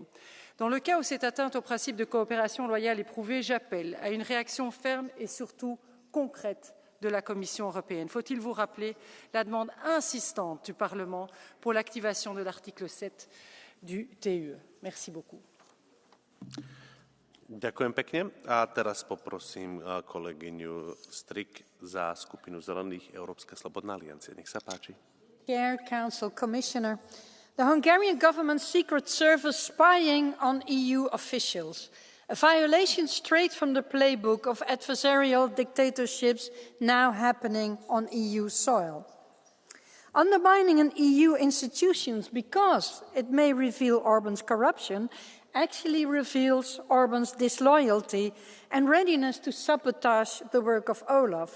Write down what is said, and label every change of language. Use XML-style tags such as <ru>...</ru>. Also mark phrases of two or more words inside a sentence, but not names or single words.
<fr>Dans le cas où cette atteinte au principe de coopération loyale est prouvée, j'appelle à une réaction ferme et surtout concrète de la Commission européenne. Faut-il vous rappeler la demande insistante du Parlement pour l'activation de l'article 7 du TUE? Merci beaucoup.</fr> <sk>Ďakujem pekne. A teraz poprosím kolegyňu Strik za skupinu Zelených Európska slobodná aliancia. Nech sa páči.</sk> <en>Chair, Council, Commissioner. The Hungarian government's secret service spying on EU officials. A violation straight from the playbook of adversarial dictatorships now happening on EU soil. Undermining an EU institutions because it may reveal Orban's corruption actually reveals Orban's disloyalty and readiness to sabotage the work of Olaf.</en>